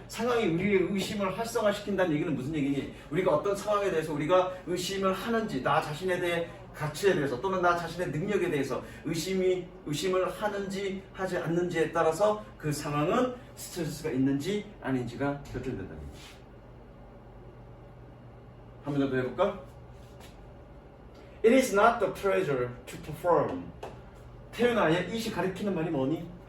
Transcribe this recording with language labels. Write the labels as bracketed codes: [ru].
[ko] 상황이 우리의 의심을 활성화시킨다는 얘기는 무슨 얘기니? 우리가 어떤 상황에 대해서 우리가 의심을 하는지, 나 자신에 대해 가치에 대해서 또는 나 자신의 능력에 대해서 의심을 하는지 하지 않는지에 따라서 그 상황은 스트레스가 있는지 아닌지가 결정된다는 얘기지. 한 번 더 해볼까? [en] It is not the pleasure to perform. [ko] 태윤아, 얘 이시 가리키는 말이 뭐니?